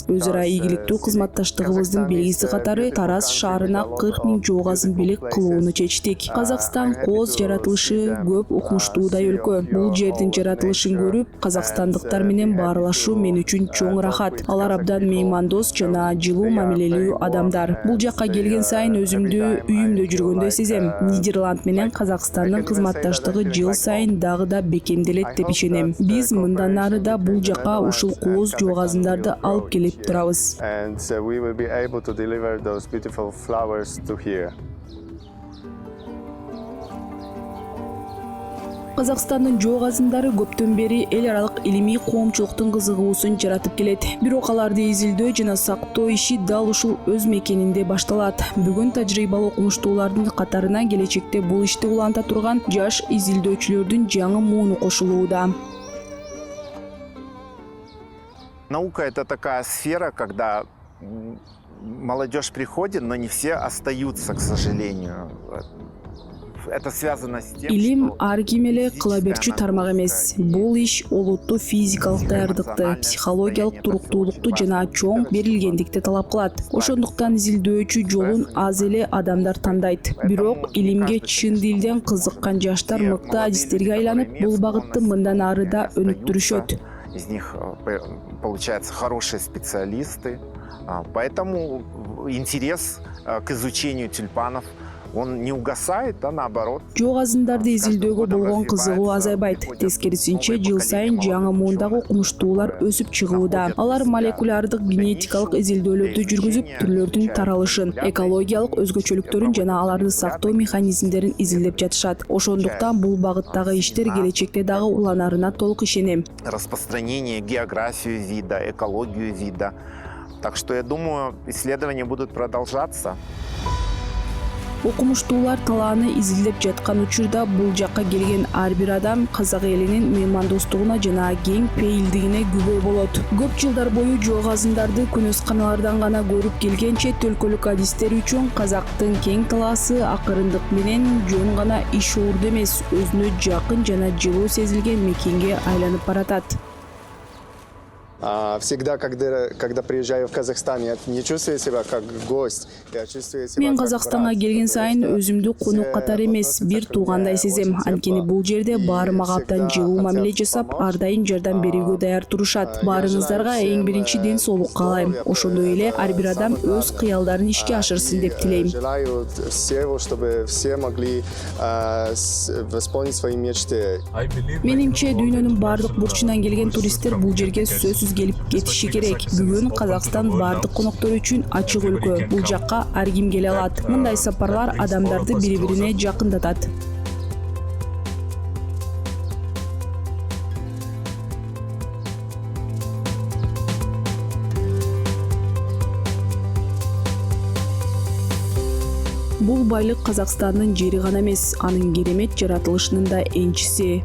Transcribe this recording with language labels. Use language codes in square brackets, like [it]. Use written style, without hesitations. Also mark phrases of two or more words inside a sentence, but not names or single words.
[ky] Өз ара ийгиликтүү кызматташтыгыбыздын белгиси катары Тараз шаарына 40 000 жоогазын белек кылууну чечтик. Казакстан кооз жаратылышы көп укмуштуудай өлкө. Бул жердин жаратылышын көрүп, казакстандыктар менен баарлашуу мен үчүн чоң рахат. Алар абдан меймандос жана жылуу мамилелүү адамдар. Бул жакка келген сайын өзүмдү үйүмдө жүргөндөй сезем. Нидерланд менен Казакстандын кызматташтыгы жыл сайын дагы да бекемделет деп ишенем. Биз мындан ары да бул жакка ушул кооз жоогазындарды алып келип турабыз. [en] And we will be able to deliver those beautiful flowers to here. [ky] Казакстандын жоо газындары көптөн бери эл аралык илимий коомчулуктун кызыгуусун жаратып келет. Бирок аларды изилдөө жана сактоо иши дал ушул өз мекенинде башталат. Бүгүн тажрыйбалуу окумуштуулардын катарына келечекте бул ишти уланта турган жаш изилдөөчүлөрдүн жаңы мууну кошулууда. [ru] Наука – это такая сфера, когда молодежь приходит, но не все остаются, к сожалению. Это связано с тем, [ky] Илим [ru] что [ky] ар ким эле кыла берчү тармак эмес. Бул иш олуттуу физикалык даярдыкты, психологиялык туруктуулукту жана чоң берилгендикти талап кылат. Ошондуктан изилдөөчү жолун аз эле адамдар тандайт. Бирок илимге чын дилден кызыккан жаштар мыкты адистерге айланып, бул багытты мындан ары да өнүктүрүшөт. [ru] из них получаются хорошие специалисты. Поэтому интерес к изучению тюльпанов, он не угасает, а наоборот. [ky] Жоо газындарды изилдөөгө болгон кызыгуу азайбайт. Тескерисинче, жыл сайын жаңы муундагы окумуштуулар өсүп чыгууда. Алар молекулярдык генетикалык изилдөөлөрдү жүргүзүп, түрлөрдүн таралышын, экологиялык өзгөчөлүктөрүн жана аларды сактоо механизмдерин изилдеп жатышат. Ошондуктан бул багыттагы иштер келечекте дагы уланарына толук ишенем. [ru] Распространение, географию вида, экологию вида. Так что я думаю, исследования будут продолжаться. [ky] Окумуштуулар талааны изилдеп жаткан учурда бул жакка келген ар бир адам казак элинин меймандостугуна жана кең пейилдигине күбө болот. Көп жылдар бою жоо газындарды күнөсканалардан гана көрүп келген чет өлкөлүк адистер үчүн казактын кең талаасы акырындык менен жөн гана иш уурду эмес, өзүнө жакын жана жылуу сезилген мекенге айланып баратат. [ru] Всегда, когда приезжаю в Казахстан, я не чувствую себя как гость. Я чувствую себя [ky] Мен [ru] как [ky] Казакстанга [ru] брат. [ky] келген сайын өзүмдү конук катары эмес, бир туугандай сезем. Анткени бул жерде баары мага абдан жылуу мамиле жасап, ар дайым жардам берүүгө даяр турушат. Баарыңыздарга эң биринчи ден соолук каалайм. Ошондой эле ар бир адам өз кыялдарын ишке ашырсын деп тилейм. [ru] Желаю всего, чтобы все могли восполнить свои мечты. [ky] Менимче дүйнөнүн бардык бурчунан келген туристтер бул жерге сөзсүз келип кетиши керек. Бүгүн Казакстан бардык коноктор үчүн ачык өлкө. Бул жакка ар ким келе алат. Мындай сапарлар адамдарды бири-бирине жакындатат. Бул байлык Казакстандын жери гана эмес, анын керемет жаратылышынын да энчиси.